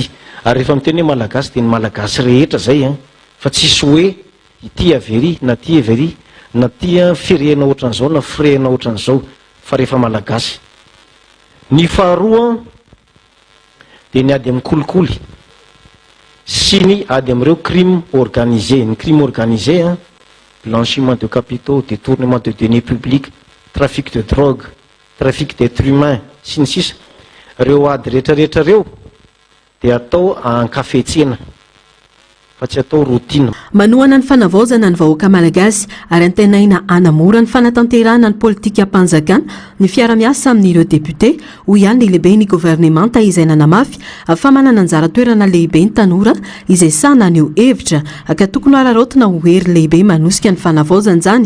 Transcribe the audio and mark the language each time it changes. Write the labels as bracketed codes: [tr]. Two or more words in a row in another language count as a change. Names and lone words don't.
[mg] Ary rehefa miteny hoe malagasy dia ny malagasy rehetra zay fa tsisy hoe ity avery na ity avery na ity firena ohatran'izao na firena ohatran'izao fa rehefa malagasy. Ny faharoa dia ny ady amin'ny kolikoly sy ny ady amin'ireo [fr] crime organisé. Ny crime organisé blanchiment de capitaux, détournement de deniers publics, trafic de drogue, trafic d'être humain [mg] sy ny sisa. Reo ady rehetrarehetra reo dia atao ankafetsena fa tsy atao routine. Manohana ny fanavaozana ny vahoaka malagasy ary antenaina anamora ny fanatanterahana ny politika ampanjakana ny fiara-miasa amin'ireo député hoy ihany ny lehibe ny gouvernemanta izay nanamafy fa manana anjara toerana lehibe ny tanora izay sahana aneo hevitra ka tokony araraotina ho hery lehibe manosika ny fanavaozana izany.